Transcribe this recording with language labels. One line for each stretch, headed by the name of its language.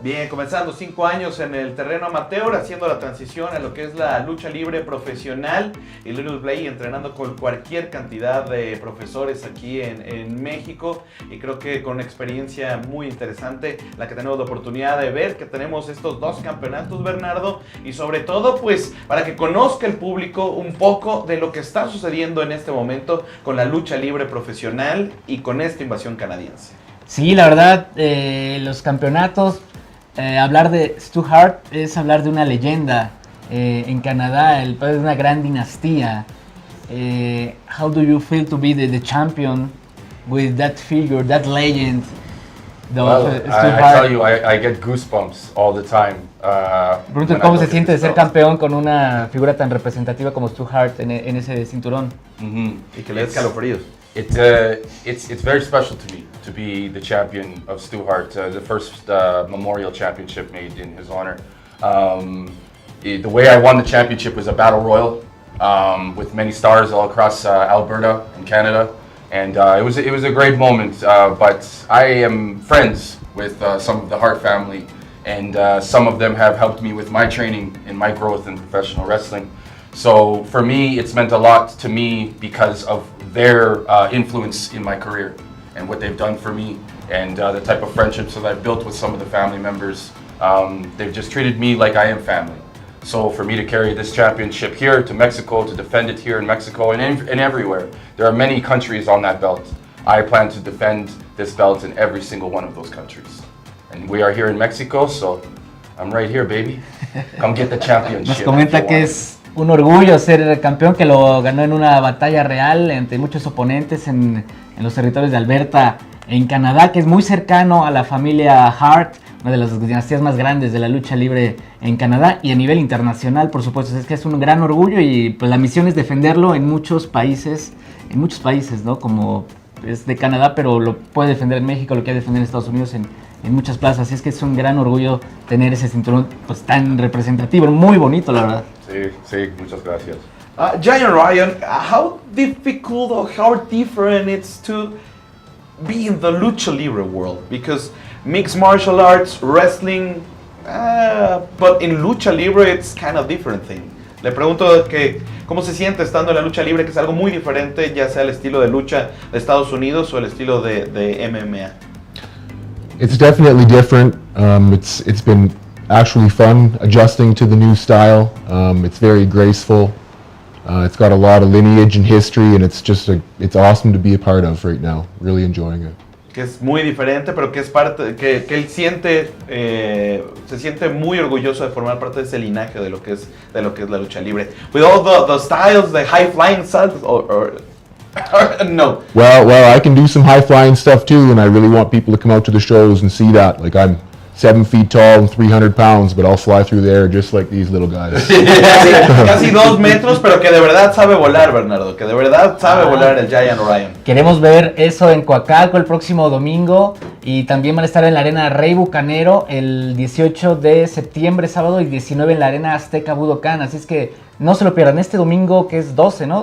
Spanish: Bien, comenzando 5 años en el terreno amateur, haciendo la transición a lo que es la lucha libre profesional, y Little Blade entrenando con cualquier cantidad de profesores aquí en México, y creo que con una experiencia muy interesante la que tenemos la oportunidad de ver, que tenemos estos 2 campeonatos, Bernardo, y sobre todo pues para que conozca el público un poco de lo que está sucediendo en este momento con la lucha libre profesional y con esta invasión canadiense. Sí, la verdad, los campeonatos, hablar de Stu Hart es hablar de una leyenda en Canadá, el padre de una gran dinastía.
English: How do you feel to be the champion with that figure, that legend? Well, I tell you, I get goosebumps all the time.
Spanish: Pregunto cómo se siente de ser campeón con una figura tan representativa como Stu Hart en ese cinturón. Y que le dé escalofríos.
English: It's very special to me to be the champion of Stu Hart, the first memorial championship made in his honor. The way I won the championship was a battle royal with many stars all across Alberta and Canada, and it was a great moment. But I am friends with some of the Hart family, and some of them have helped me with my training and my growth in professional wrestling. So for me, it's meant a lot to me because of their influence in my career and what they've done for me and the type of friendships that I've built with some of the family members. They've just treated me like I am family. So for me to carry this championship here to Mexico, to defend it here in Mexico and everywhere, there are many countries on that belt. I plan to defend this belt in every single one of those countries. And we are here in Mexico, so I'm right here, baby. Come get the championship.
Spanish: Nos comenta que es un orgullo ser el campeón, que lo ganó en una batalla real entre muchos oponentes en los territorios de Alberta, en Canadá, que es muy cercano a la familia Hart, una de las dinastías más grandes de la lucha libre en Canadá y a nivel internacional, por supuesto. Es que es un gran orgullo y pues la misión es defenderlo en muchos países, ¿no? Como es de Canadá, pero lo puede defender en México, lo quiere defender en Estados Unidos, en muchas plazas. Así es que es un gran orgullo tener ese cinturón pues tan representativo, muy bonito, la verdad. Sí, muchas gracias.
English: Giant Ryan, how difficult or how different it's to be in the lucha libre world? Because mixed martial arts, wrestling, but in lucha libre it's kind of different thing.
Spanish: Le pregunto que cómo se siente estando en la lucha libre, que es algo muy diferente, ya sea el estilo de lucha de Estados Unidos o el estilo de MMA.
English: It's definitely different. It's been actually fun adjusting to the new style. It's very graceful. It's got a lot of lineage and history, and it's awesome to be a part of right now. Really enjoying it.
Spanish: Que es muy diferente, pero que es parte, que él siente, se siente muy orgulloso de formar parte de ese linaje de lo que es la lucha libre.
English: With all the styles, the high flying styles, or no. Well, I can do some high flying stuff too, and I really want people to come out to the shows and see that. Like, I'm 7 feet tall and 300 pounds, but I'll fly through the air just like these little guys.
Spanish: Casi 2 metros, pero que de verdad sabe volar, Bernardo. Que de verdad sabe volar el Giant Ryan. Queremos ver eso en Coacalco el próximo domingo y también van a estar en la Arena Rey Bucanero el 18 de septiembre, sábado, y 19 en la Arena Azteca Budokan. Así es que no se lo pierdan este domingo, que es 12, ¿no?